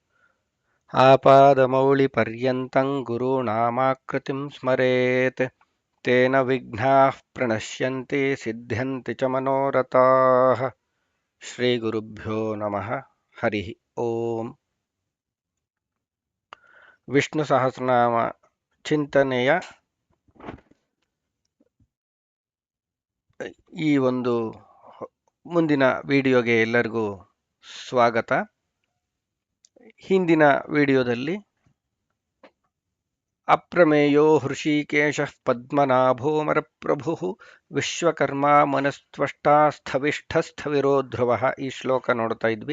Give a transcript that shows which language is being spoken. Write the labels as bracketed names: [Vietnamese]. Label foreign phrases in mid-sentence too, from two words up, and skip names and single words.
[Sanskrit] ಆಪಾದಮೌಳಿಪರ್ಯಂతం ಗುರುಣಾಮಾಕೃತಿಂ ಸ್ಮರೇತ್ ತೇನ ವಿಘ್ನಾಃ ಪ್ರಣಶ್ಯಂತಿ ಸಿದ್ಧ್ಯಂತಿ ಚ ಮನೋರಥಾಃ. ಶ್ರೀ ಗುರುಭ್ಯೋ ನಮಃ. ಹರಿ ಓಂ. [Kannada] ವಿಷ್ಣು ಸಹಸ್ರನಾಮ ಚಿಂತನೆಯ ಈ ಒಂದು ಮುಂದಿನ ವಿಡಿಯೋಗೆ ಎಲ್ಲರಿಗೂ ಸ್ವಾಗತ. ಹಿಂದಿನ ವಿಡಿಯೋದಲ್ಲಿ [Sanskrit] ಅಪ್ರಮೇಯೋ ಹೃಷಿಕೇಶಃ ಪದ್ಮನಾಭೋ ಮರಪ್ರಭುಃ ವಿಶ್ವಕರ್ಮ ಮನಸ್ತ್ವಷ್ಟಾ ಸ್ಥವಿಷ್ಠಸ್ಥವಿರೋ ಧ್ರುವಃ [Kannada] ಈ ಶ್ಲೋಕ ನೋಡ್ತಾ ಇದ್ವಿ.